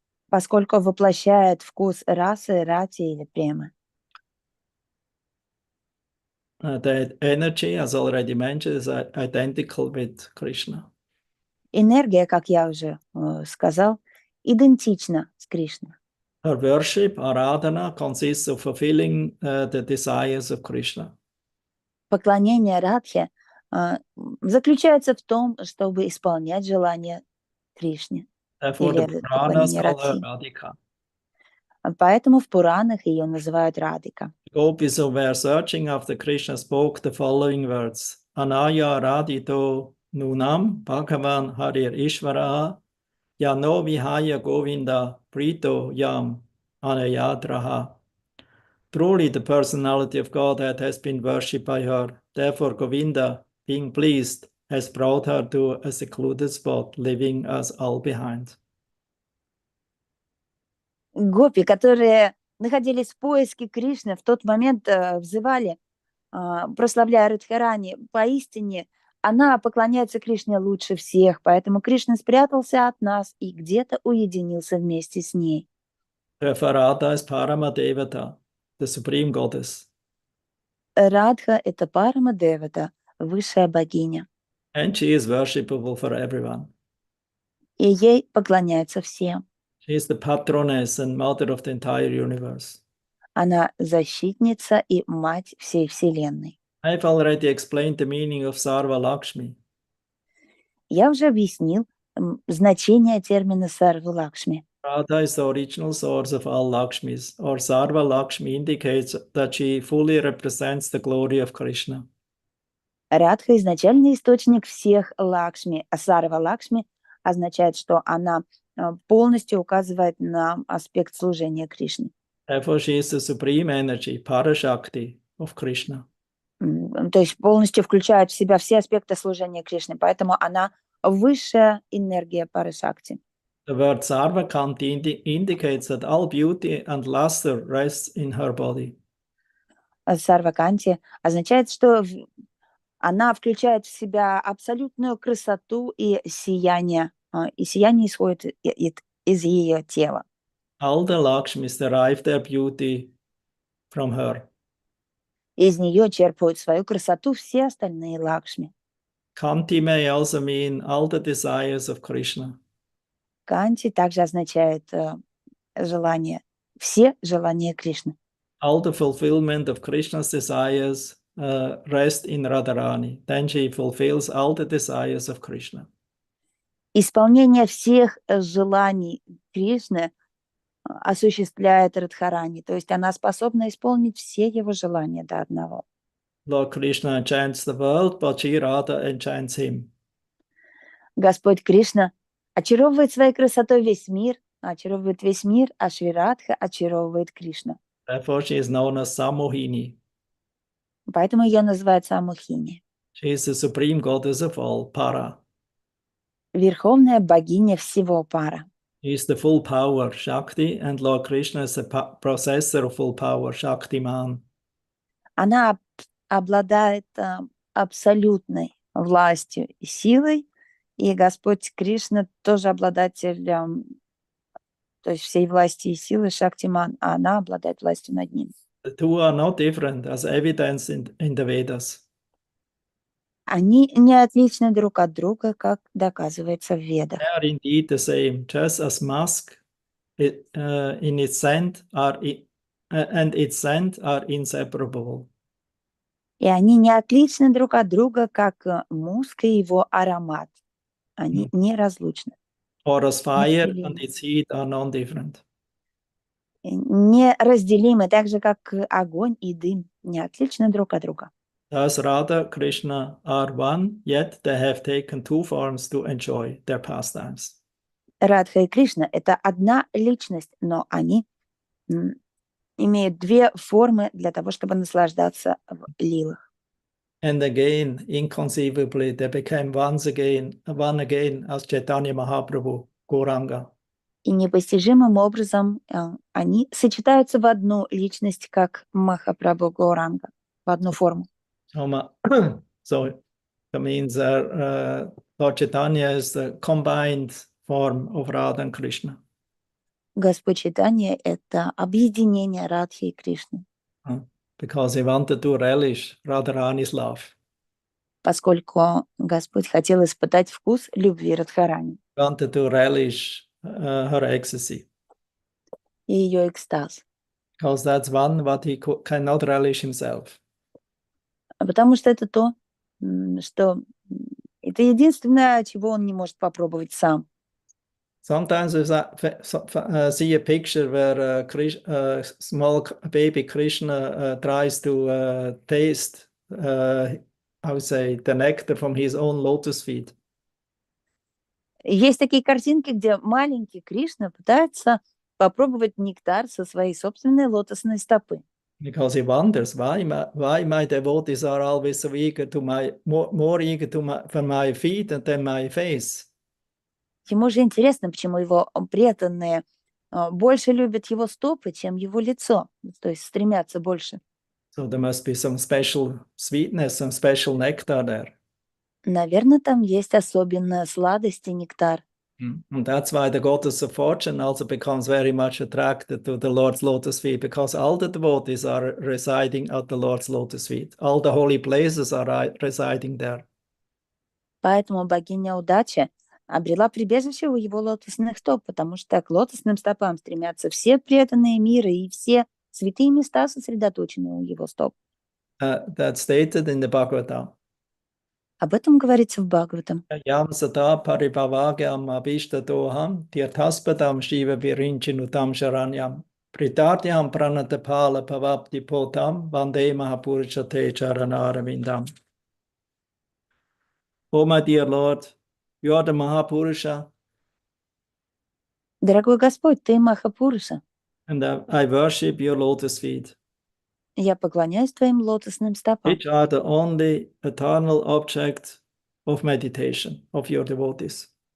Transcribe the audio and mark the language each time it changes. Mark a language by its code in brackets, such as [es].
[ru] Поскольку воплощает вкус расы, рати или премы. [en] The energy, as already mentioned, is identical with Krishna. [ru] Энергия, как я уже сказал, идентична с Кришной. [en] Her worship, aradhana, consists of fulfilling the desires of Krishna. [ru] Поклонение Радхе заключается в том, чтобы исполнять желания Кришны. [en] Therefore, the [ru] Или [en] brahmanas [ru] поклонение [en] call her [ru] Радхи. [en] Radhika. [ru] Поэтому в Пуранах ее называют Радhika. [en] Gopis who were searching after Krishna spoke the following words: [sa] Anaya radito nunam bhagavan harir ishvara yano vihaya govinda prito yam anayadraha. [en] Truly, the personality of Godhead has been worshipped by her. Therefore, Govinda, being pleased, has brought her to a secluded spot, leaving us all behind. [ru] Гопи, которые находились в поиске Кришны, в тот момент взывали, прославляя Радхарани. Поистине, она поклоняется Кришне лучше всех, поэтому Кришна спрятался от нас и где-то уединился вместе с ней. [en] Radha is Paramadevata, the supreme goddess. [ru] Радха – это Парама-девата, высшая богиня. [en] And she is worshipable for everyone. [ru] И ей поклоняются все. [en] She is the patroness and mother of the entire universe. [ru] Она защитница и мать всей Вселенной. [en] I've already explained the meaning of Sarva Lakshmi. [ru] Я уже объяснил значение термина Сарва Лакшми. [en] Radha is the original source of all Lakshmis, or Sarva Lakshmi indicates that she fully represents the glory of Krishna. [ru] Радха – изначальный источник всех Лакшми, а Сарва Лакшми означает, что она полностью указывает на аспект служения Кришне. [en] Therefore, she is the supreme energy, Parashakti of Krishna. [ru] то есть полностью включает в себя все аспекты служения Кришне, поэтому она высшая энергия пары Шакти. [en] The word Sarvakanti indicates that all beauty and luster rests in her body. [ru] Сарваканти означает, что она включает в себя абсолютную красоту и сияние исходит из ее тела. [en] All the Lakshmis derive their beauty from her. [ru] Из нее черпают свою красоту все остальные Лакшми. [en] Kanti may also mean all the desires of Krishna. [ru] Канти также означает желание, все желания Кришны. [en] All the fulfillment of Krishna's desires rest in Radharani. Then she fulfills all the desires of Krishna. [ru] Исполнение всех желаний Кришны осуществляет Радхарани, то есть она способна исполнить все его желания до одного. [en] Lord Krishna enchants the world, but Sri Radha enchants him. [ru] Господь Кришна очаровывает своей красотой весь мир, а Шри Радха очаровывает Кришну. [en] Therefore, she is known as Samohini. [ru] Поэтому ее называют Самухини. [en] She is the supreme goddess of all, Para. [ru] Верховная богиня всего пара. [en] She is the full power, Shakti, and Lord Krishna is the possessor of full power, Shaktiman. [ru] Она обладает абсолютной властью и силой, и Господь Кришна тоже обладатель, то есть всей власти и силы Шактиман, а она обладает властью над ним. [en] The two are not different, as evidenced in the Vedas. [ru] Они не отличны друг от друга, как доказывается в Ведах. [en] They are indeed the same, just as musk in its scent and its scent are inseparable. [ru] И они не отличны друг от друга, как муск и его аромат. Они неразлучны. [en] Or as fire and its heat are non-different. [ru] Неразделимы, так же, как огонь и дым, не отличны друг от друга. [en] Thus Radha, Krishna are one, yet they have taken two forms to enjoy their pastimes. [ru] Радха и Кришна — это одна личность, но они имеют две формы для того, чтобы наслаждаться в лилах. [en] And again, inconceivably, they became one again as Chaitanya Mahaprabhu, Gauranga. [ru] И непостижимым образом они сочетаются в одну личность, как Махапрабху Гауранга, в одну форму. [en] So that means Lord Chaitanya is the combined form of Radha and Krishna. [ru] Господь Чайтанья — это объединение Радхи и Кришны. [en] Because he wanted to relish Radharani's love. [ru] Поскольку Господь хотел испытать вкус любви Радхарани. [en] He wanted to relish her ecstasy. [ru] И ее экстаз. [en] Because that's one what he cannot relish himself. [ru] Потому что это то, что это единственное, чего он не может попробовать сам. [en] Sometimes we see a picture where small baby Krishna tries to taste, I would say, the nectar from his own lotus feet. [ru] Есть такие картинки, где маленький Кришна пытается попробовать нектар со своей собственной лотосной стопы. [en] Because he wonders why my devotees are always so eager to more eager for my feet than my face. [ru] Ему же интересно, почему его преданные больше любят его стопы, чем его лицо, то есть стремятся больше. [en] So there must be some special sweetness, some special nectar there. [ru] Наверное, там есть особенная сладость и нектар. [en] And that's why the goddess of fortune also becomes very much attracted to the Lord's lotus feet, because all the devotees are residing at the Lord's lotus feet. All the holy places are residing there. [ru] Поэтому богиня удачи обрела прибежище у его лотосных стоп, потому что к лотосным стопам стремятся все преданные мира, и все святые места сосредоточены у его стоп. [en] That's stated in the Bhagavatam. [ru] Об этом говорится в Бхагаватам. [sa] Yam sata paribhavagyam abhishtadoham tirthaspadam shiva virinchinutam sharanyam pritartyam pranatapala pavapti potam vande mahapurusate charanaravindam. [en] Oh, my dear Lord, you are the Mahapurusha. [ru] Дорогой Господь, ты Махапуруша. [en] And I worship your lotus feet. [ru] я поклоняюсь твоим лотосным стопам, [en] which are the only eternal object of meditation of your devotees.